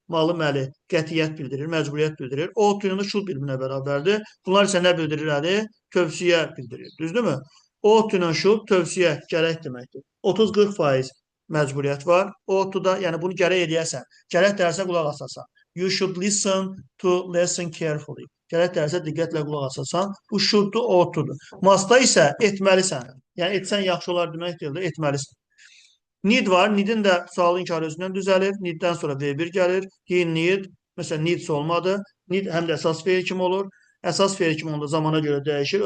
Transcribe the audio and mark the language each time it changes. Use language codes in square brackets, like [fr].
[az] Malı məli, qətiyyət bildirir, məcburiyyət bildirir. Ought to ilə should bir-birinə bərabərdir. Bunlar isə nə bildirir? Tövsiyə bildirir. Düzdürmü? Ought to ilə should tövsiyə, gərək deməkdir. 30-40% məcburiyyət var. Ought to da, yəni bunu gərək edəyəsən. Gərək dərsə qulaq asasan. [en] You should listen to lesson carefully. [az] Gərək dərsə diqqətlə qulaq asasan. Bu should-dur, ought-dur. Must-da isə etməlisən. Yəni etsən yaxşı olar demək deyil də, etməlisən. Need var. Need-in də sualı inkarı özündən düzəlir. Need-dən sonra V1 gəlir. He need. Məsələn, needs olmadı. Need həm də əsas feil kimi olur. Əsas feil kimi onda zamana görə dəyişir.